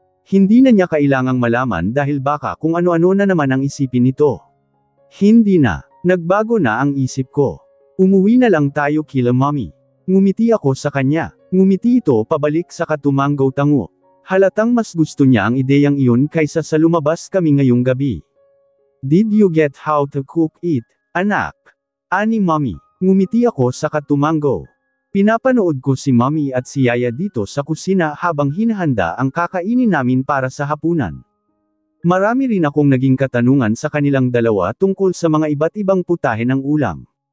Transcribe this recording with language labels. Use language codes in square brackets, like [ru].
[tl] Hindi na niya kailangang malaman dahil baka kung ano-ano na naman ang isipin nito. Hindi na. Nagbago na ang isip ko. Umuwi na lang tayo kila mommy. Ngumiti ako sa kanya. Ngumiti ito pabalik sa katumanggaw tango. Halatang mas gusto niya ang ideyang iyon kaysa sa lumabas kami ngayong gabi. [en] Did you get how to cook it, anak? [tl] Ani mommy. Ngumiti ako sa katumanggaw. Pinapanood ko si mommy at si yaya dito sa kusina habang hinahanda ang kakainin namin para sa hapunan. Marami rin akong naging katanungan sa kanilang dalawa tungkol sa mga iba't ibang putahe ng ulam.